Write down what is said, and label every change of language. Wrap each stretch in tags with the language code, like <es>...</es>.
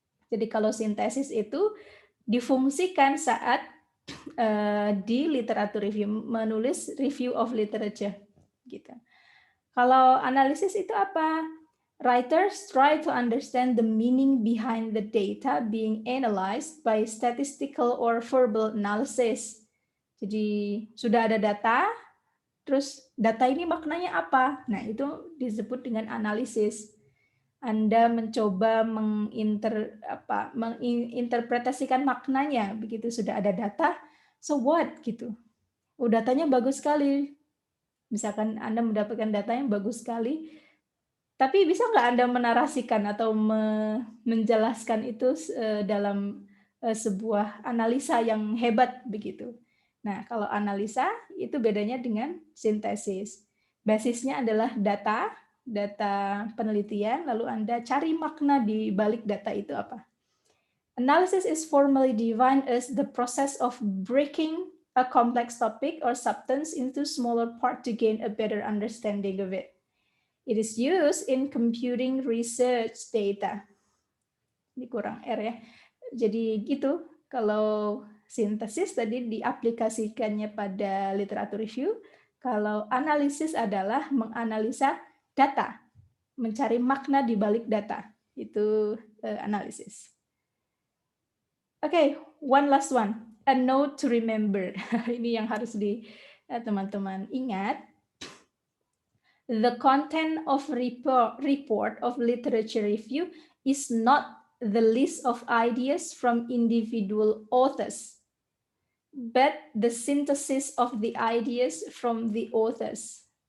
<id>Jadi kalau sintesis itu difungsikan saat di literatur review, menulis review of literature gitu. Kalau analisis itu apa?</id> <en>Writers try to understand the meaning behind the data being analyzed by statistical or verbal analysis.</en> <id>Jadi sudah ada data, terus data ini maknanya apa? Nah, itu disebut dengan analisis. Anda mencoba menginterpretasikan maknanya, begitu sudah ada data,</id> <en>so what</en> <id>gitu. Oh, datanya bagus sekali. Misalkan Anda mendapatkan data yang bagus sekali, tapi bisa nggak Anda menarasikan atau menjelaskan itu dalam sebuah analisa yang hebat begitu. Nah, kalau analisa itu bedanya dengan sintesis. Basisnya adalah data penelitian, lalu Anda cari makna di balik data itu apa.</id> <en>Analysis is formally defined as the process of breaking a complex topic or substance into smaller parts to gain a better understanding of it. It is used in computing research data.</en> <id>Ini kurang R ya. Jadi gitu, kalau sintesis tadi diaplikasikannya pada literatur review, kalau analisis adalah menganalisa data, mencari makna di balik data. Itu analisis. Oke,</id> <en>one last one. A note to remember.</en> <id>Ini yang harus teman-teman ingat.</id> <en>The content of report of literature review is not the list of ideas from individual authors, but the synthesis of the ideas from the authors.</en>